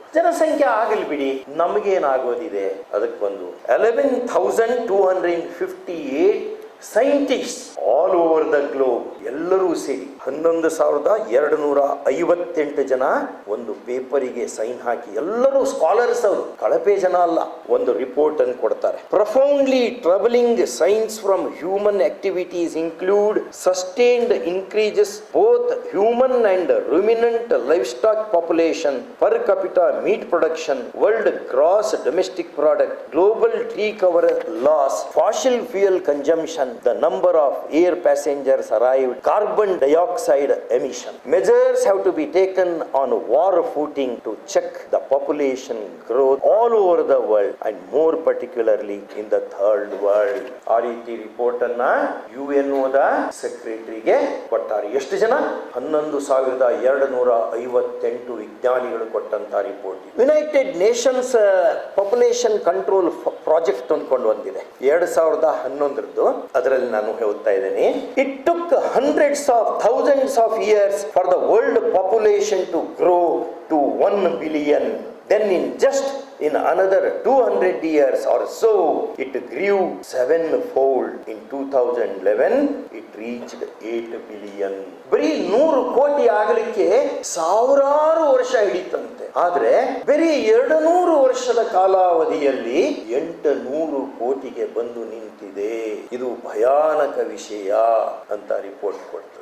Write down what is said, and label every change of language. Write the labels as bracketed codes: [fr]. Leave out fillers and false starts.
[kn] ಜನಸಂಖ್ಯೆ ಆಗಲಿ ಬಿಡಿ, ನಮಗೇನಾಗೋದಿದೆ? ಅದಕ್ಕೊಂದು 11,258 [en] scientist all over the globe, [kn] ಎಲ್ಲರೂ ಸೇರಿ 11,258 ಜನ ಒಂದು ಪೇಪರಿಗೆ ಸೈನ್ ಹಾಕಿ, ಎಲ್ಲರೂ ಸ್ಕಾಲರ್ಸ್ ಅವರು, ಕಳಪೆ ಜನ ಅಲ್ಲ, ಒಂದು ರಿಪೋರ್ಟ್ ಅನ್ನು ಕೊಡ್ತಾರೆ. [en] Profoundly troubling signs from human activities include sustained increases both human and ruminant livestock population, per capita meat production, world gross domestic product, global tree cover loss, fossil fuel consumption, the number of air passengers arrived, carbon dioxide emission. Measures have to be taken on war footing to check the population growth all over the world and more particularly in the third world. [kn] ಆ ರೀತಿ report ಅನ್ನ UNOದ ಸೆಕ್ರೆಟರಿಗೆ ಕೊಟ್ಟಾರೆ. ಎಷ್ಟು ಜನ? 11,258 ವಿಜ್ಞಾನಿಗಳು ಕೊಟ್ಟಂತ report. United Nations population control project ಅಂದ್ಕೊಂಡು ಒಂದಿದೆ 2011ರದ್ದು, ಅದರಲ್ಲಿ ನಾನು ಹೇಳ್ತಾ ಇದ್ದೇನೆ. [en] It took hundreds of thousands of years for the world population to grow to 1 billion. Then in another 200 years or so, it grew 7-fold. In 2011, it reached 8 billion. [kn] ಬರೀ 100 ಕೋಟಿ ಆಗಲಿಕ್ಕೆ ಸಾವಿರಾರು ವರ್ಷ ಹಿಡಿತಂತೆ. ಆದ್ರೆ ಬರೀ 200 ವರ್ಷದ ಕಾಲಾವಧಿಯಲ್ಲಿ 800 ಕೋಟಿಗೆ ಬಂದು ನಿಂತಿದೆ. ಇದು ಭಯಾನಕ ವಿಷಯ ಅಂತ ರಿಪೋರ್ಟ್ ಕೊಡ್ತದೆ.